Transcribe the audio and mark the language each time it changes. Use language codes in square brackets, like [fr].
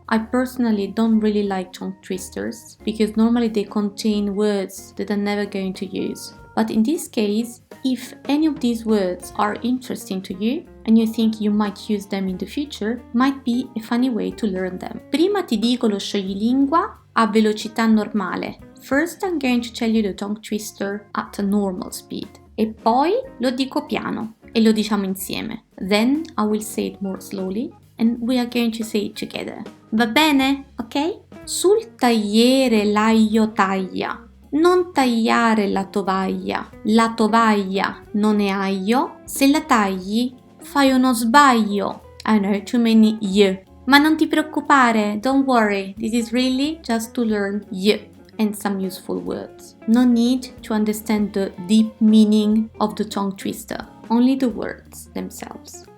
[en] I personally don't really like tongue twisters because normally they contain words that I'm never going to use. But in this case, if any of these words are interesting to you and you think you might use them in the future, might be a funny way to learn them. [it] Prima ti dico lo scioglilingua a velocità normale. [en] First I'm going to tell you the tongue twister at a normal speed. [it] E poi lo dico piano e lo diciamo insieme. [en] Then I will say it more slowly and we are going to say it together. [it] Va bene? Ok? Sul tagliere l'aglio taglia. Non tagliare la tovaglia non è aglio, se la tagli fai uno sbaglio. [en] I know, too many y. [it] Ma non ti preoccupare, [en] don't worry, this is really just to learn y and some useful words. No need to understand the deep meaning of the tongue twister, only the words themselves.